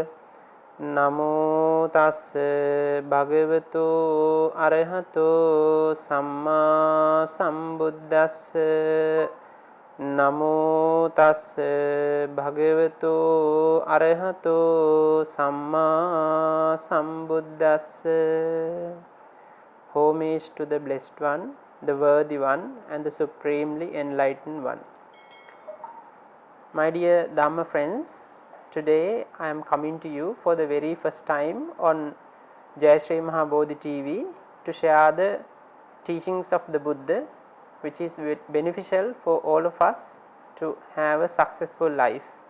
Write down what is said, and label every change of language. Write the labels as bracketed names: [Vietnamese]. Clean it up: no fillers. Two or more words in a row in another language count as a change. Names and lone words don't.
[Pali] Namo tassa bhagavato arahato samma sambuddhassa. Namo tassa bhagavato arahato samma sambuddhassa. [English] Homage to the Blessed One, the Worthy One, and the Supremely Enlightened One. My dear Dhamma friends, today I am coming to you for the very first time on Jaya Sri Maha Bodhi TV to share the teachings of the Buddha, which is beneficial for all of us to have a successful life.